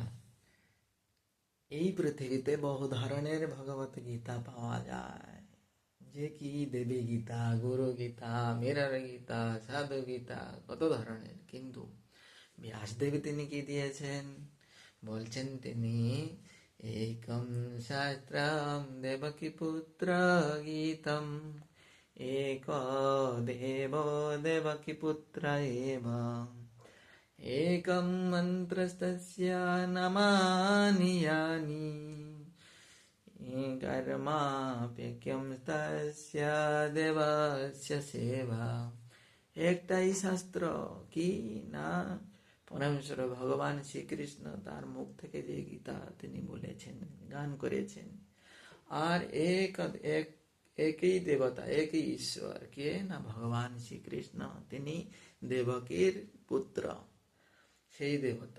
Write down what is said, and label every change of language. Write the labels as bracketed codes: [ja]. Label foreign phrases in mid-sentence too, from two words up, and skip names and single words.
[bn] এই পৃথিবীতে বহু ধরনের ভগবত গীতা পাওয়া যায়, যে কি দেবী গীতা, গুরু গীতা, মিরর গীতা, সাধু গীতা, কত ধরনের। কিন্তু ব্যাসদেব তিনি কি দিয়েছেন? বলছেন তিনি, [sa] একম শাস্ত্রম দেবকী পুত্র গীতম, এক দেব দেবকী পুত্র এব, एकं मन्त्रस्तस्य नमानि यानि, कर्माप्येकं तस्य देवस्य सेवा। [bn] একটাই শাস্ত্র কি না, পরমেশ্বর ভগবান শ্রীকৃষ্ণ তার মুখ থেকে যে গীতা তিনি বলেছেন, গান করেছেন। আর একই দেবতা, একই ঈশ্বর, কে না ভগবান শ্রীকৃষ্ণ, তিনি দেবকীর পুত্র, সেই দেবতা।